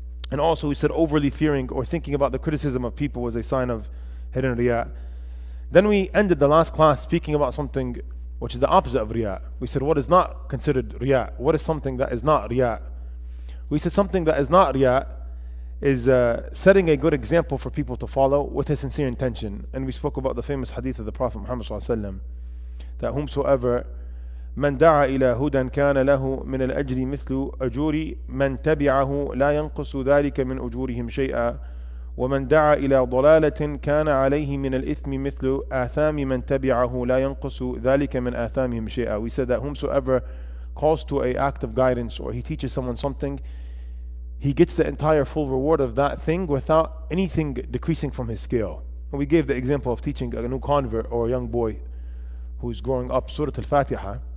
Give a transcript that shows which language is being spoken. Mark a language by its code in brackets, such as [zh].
[en] And also we said overly fearing or thinking about the criticism of people was a sign of hidden riya. Then we ended the last class speaking about something which is the opposite of riya. We said what is not considered riya? What is something that is not riya? We said something that is not riya is setting a good example for people to follow with a sincere intention. And we spoke about the famous hadith of the Prophet Muhammad ﷺ, that whomsoever [ar] من دعا إلى هدى كان له من الأجر مثل أجور من تبعه لا ينقص ذلك من أجورهم شيئا ومن دعا إلى ضلالة كان عليه من الإثم مثل آثام من تبعه لا ينقص ذلك من آثامهم شيئا. [en] We said that whomsoever calls to an act of guidance or he teaches someone something, he gets the entire full reward of that thing without anything decreasing from his scale. And we gave the example of teaching a new convert or a young boy who's growing up Surah Al-Fatiha.